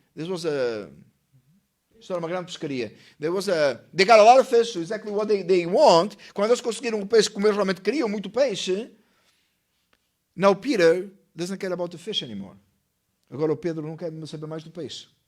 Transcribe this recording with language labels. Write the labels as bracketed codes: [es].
[en] This was [pt] isto era uma grande pescaria. [en] They got a lot of fish, so exactly what they want. [pt] Quando eles conseguiram o peixe, como eles realmente queriam, muito peixe. [en] Now Peter doesn't care about the fish anymore. [pt] Agora o Pedro não quer saber mais do peixe.